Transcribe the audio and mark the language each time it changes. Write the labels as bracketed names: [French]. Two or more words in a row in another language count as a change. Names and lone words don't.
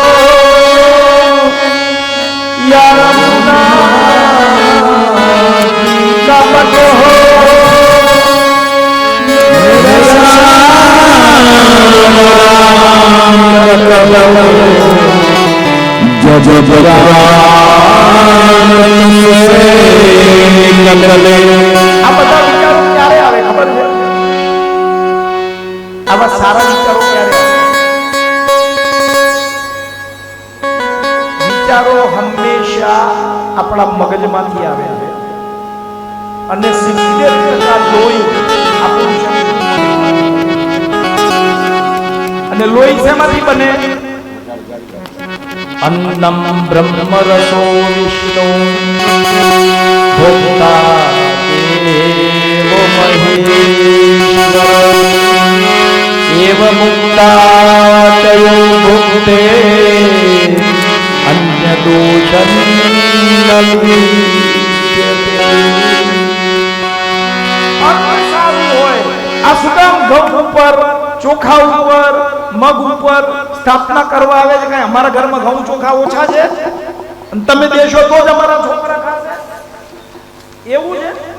[Hindi] या रमुना का तट हो, [Gujarati] जो આ બધા વિચારો ક્યારે આવે ખબર છે? આવા સારા વિચારો ક્યારે આવે? વિચારો હંમેશા આપણા મગજમાંથી આવે છે અને 70% લોહી આપણું શરીર. અને લોહી શેમાંથી બને? [Sanskrit] अन्नम ब्रह्म रसो विष्णु भोक्ता देवो महेश्वर एव मुक्ता तयो भुक्ते अन्य दोषं न विद्यते. [Gujarati] આ સુકામ ઘઉં ઉપર, ચોખા ઉપર, મગ ઉપર સ્થાપના કરવા આવે છે. કઈ અમારા ઘરમાં ઘઉં ચોખા ઓછા છે અને તમે દેશો તો જ અમારા છોકરા ખાશે એવું છે?